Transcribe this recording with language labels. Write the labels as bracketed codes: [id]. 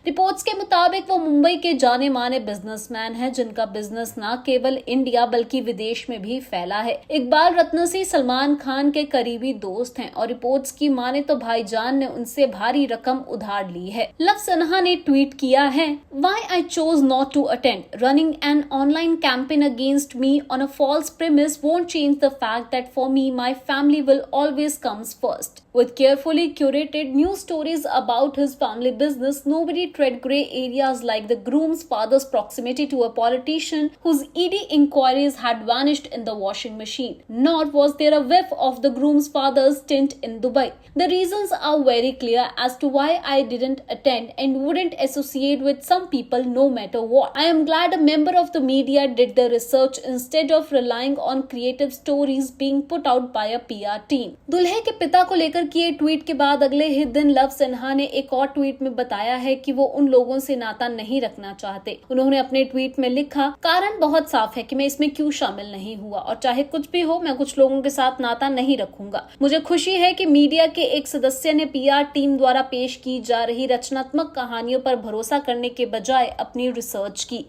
[hi] Reports के मुताबिक वो मुंबई के जाने माने बिजनेसमैन हैं, जिनका बिजनेस न केवल इंडिया बल्कि विदेश में भी फैला है। इकबाल रत्नसी सलमान खान के करीबी दोस्त हैं और रिपोर्ट्स की माने तो भाईजान ने उनसे भारी रकम उधार ली है। लव सिन्हा ने ट्वीट किया है, [en] Why I chose not to attend. Running an online campaign against me on a false premise won't change the fact that for me, my family will always comes first. With carefully curated news stories about his family business, nobody tread grey areas like the groom's father's proximity to a politician whose ED inquiries had vanished in the washing machine. Nor was there a whiff of the groom's father's stint in Dubai. The reasons are very clear as to why I didn't attend and wouldn't associate with some people no matter what. I am glad a member of the media did the research instead of relying on creative stories being put out by a PR team. [hi] दुल्हे के पिता को लेकर किए tweet के बाद अगले ही दिन लव सिन्हा ने एक और ट्वीट में बताया है कि वो उन लोगों से नाता नहीं रखना चाहते। उन्होंने अपने ट्वीट में लिखा, कारण बहुत साफ है कि मैं इसमें क्यों शामिल नहीं हुआ और चाहे कुछ भी हो, मैं कुछ लोगों के साथ नाता नहीं रखूंगा। मुझे खुशी है कि मीडिया के एक सदस्य ने PR टीम द्वारा पेश की जा रही रचनात्मक कहानियों पर भरोसा करने के बजाय अपनी रिसर्च की।